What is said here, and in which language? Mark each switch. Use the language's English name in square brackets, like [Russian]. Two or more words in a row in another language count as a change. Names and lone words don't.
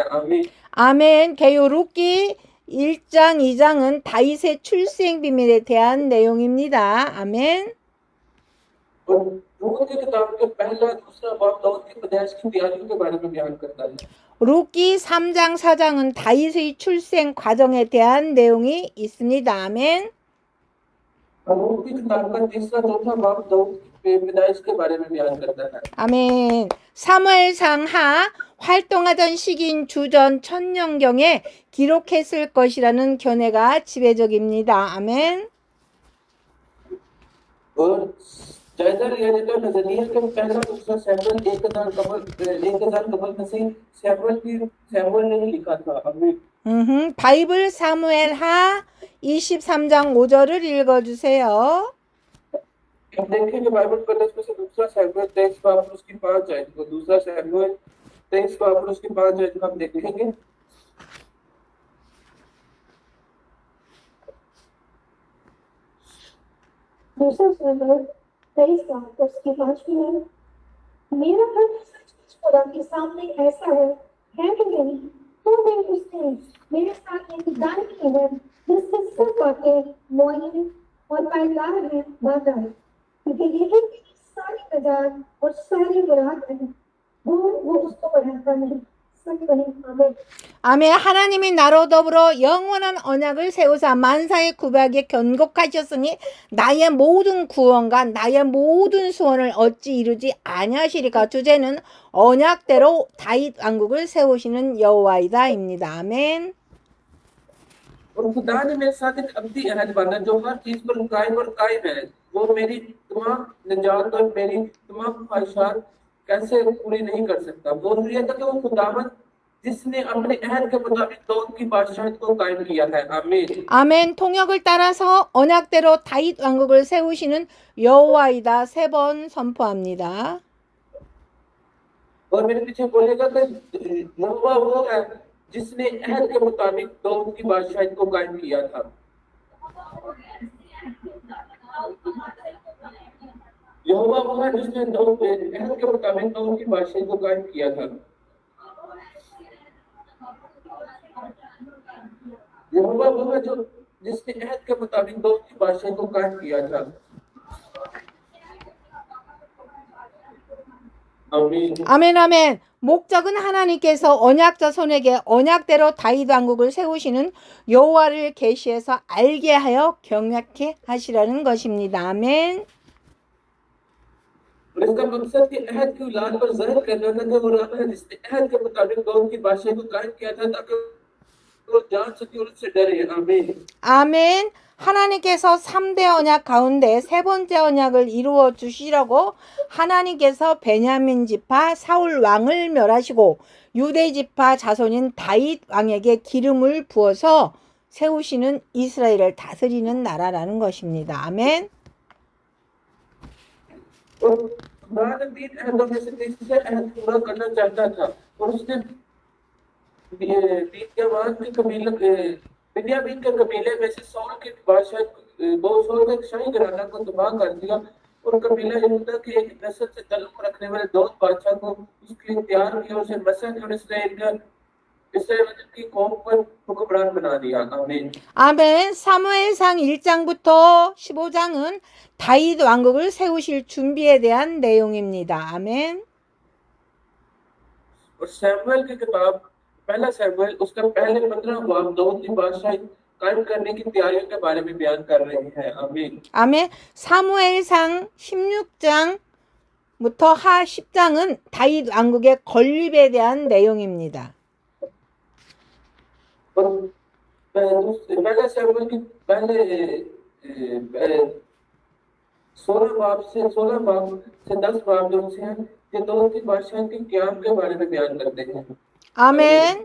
[Urdu] आमीन। [Korean] 아멘. 개요 룻기 1장, 2장은 다윗의 출생 비밀에 대한 내용입니다. 아멘. [Urdu] اور روت کی کتاب کے پہلا، دوسرا باب داؤد کی پیدائش کی تیاری کے بارے میں بیان کرتا ہے. [Korean] 룻기 3장, 4장은 다윗의 출생 과정에 대한 내용이 있습니다. 아멘. [Urdu] اور روت کی کتاب کا تیسرا، چوتھا باب داؤد کی پیدائش کے بارے میں بیان کرتا ہے. 아멘. [Korean] 사무엘상 하 활동하던 시기인 주전 1000년경에 기록했을 것이라는 견해가 지배적입니다. 아멘. [Urdu] اور جائزہ لیا جائے تو نظریہ کے پہلا دوسرا سیموئیل 1000 قبل مسیح سیموئیل نے ہی لکھا تھا. अभी [Korean] 바이블 사무엘 하 23장 5절을 읽어주세요. [Urdu] ہم دیکھیں گے بائبل کالج میں سے دوسرا سیموئیل 23 باب اور اس کی 5 آیت کو، دوسرا سیموئیل 23 باب اور اس کی 5 آیت کو ہم دیکھیں گے. دوسرا سیموئیل 23 باب اس کی 5ویں آیت، میرا حق سچ مچ خدا کے سامنے ایسا ہے کہ نہیں، تو بھی اس نے میرے ساتھ ایک دان کی ہے جس سے سب باتیں معین اور پائیدار ہے باندھا ہے، کیونکہ یہی میری ساری نجات اور ساری مراد ہے، وہ اس کو بڑھاتا نہیں. سب کہیں آمین. [Korean] 아멘. 하나님이 나로 더불어 영원한 언약을 세우사 만사의 구박에 견곡하셨으니 나의 모든 구원과 나의 모든 소원을 어찌 이루지 아니하시리까. 주제는 언약대로 다윗 왕국을 세우시는 여호와이다입니다. 아멘. [Urdu] اور خدا نے میرے ساتھ ایک ابدی عہد باندھا جو ہر چیز پر قائم ہے. وہ میری تمام نجات اور میری تمام خواہشات کیسے پوری نہیں کر سکتا. وہ حریت کہ وہ خداوند جس نے اپنے عہد کے مطابق داؤد کی بادشاہت کو قائم کیا ہے. आमीन। [Korean] 아멘. 통역을 따라서 언약대로 다윗 왕국을 세우시는 여호와이다 3번 선포합니다. [Urdu] اور میرے پیچھے بولے گا کہ یہوواہ وہ ہے جس نے عہد کے مطابق داؤد کی بادشاہت کو قائم کیا تھا. یہوواہ وہ ہے جس نے عہد کے مطابق داؤد کی بادشاہت کو قائم کیا تھا. یہوواہ وہ ہے جو جس نے عہد کے مطابق داؤد کی بادشاہت کو قائم کیا تھا. आमीन। [Korean] 아멘 아멘. 목적은 하나님께서 언약 자손에게 언약대로 다윗 왕국을 세우시는 여호와를 계시해서 알게 하여 경외케 하시라는 것입니다. 아멘. [Urdu] اور اس کا مقصد کہ عہد کی اولاد پر ظاہر کرنا تھا کہ وہ رب ہے جس نے عہد کے مطابق داؤد کی بادشاہت کو قائم کیا تھا تاکہ وہ جان سکے اور اس سے ڈرے. आमीन। [Korean] 아멘. 하나님께서 3대 언약 가운데 3번째 언약을 이루어 주시려고 하나님께서 베냐민 지파 사울 왕을 멸하시고 유대 지파 자손인 다윗 왕에게 기름을 부어서 세우시는 이스라엘을 다스리는 나라라는 것입니다. 아멘. [Urdu] اور خدا نے 3 عہدوں میں سے تیسرے عہد پورا کرنا چاہتا تھا اور اس نے بنیامین کے قبیلے میں سے ساؤل کے بادشاہ ساؤل کے شاہی گھرانہ کو تباہ کر دیا اور قبیلہ یہوداہ کے ایک نسل سے تعلق رکھنے والے داؤد بادشاہ کو اس کے لیے تیار کیا، اسے مسد اور اسرائیل کی قوم پر حکمران بنا دیا. आमीन। [Korean] 아멘. 사무엘상 1장부터 15장은 다윗 왕국을 세우실 준비에 대한 내용입니다. 아멘. [Urdu] اور سیموئیل کی کتاب پہلا سیموئیل اس کا پہلے 15 باب داؤد کی بادشاہ قائم کرنے کی تیاریوں کے بارے میں بیان کر رہے ہیں. आमीन। [Korean] 아멘. 사무엘상 16장부터 하 10장은 다윗 왕국의 건립에 대한 내용입니다. [Urdu] اور پہلا سیموئیل کی پہلے 16 باب سے 10 باب جو ہیں یہ داؤد کی بادشاہ کے قیام کے بارے میں بیان کرتے ہیں. [Korean] 아멘.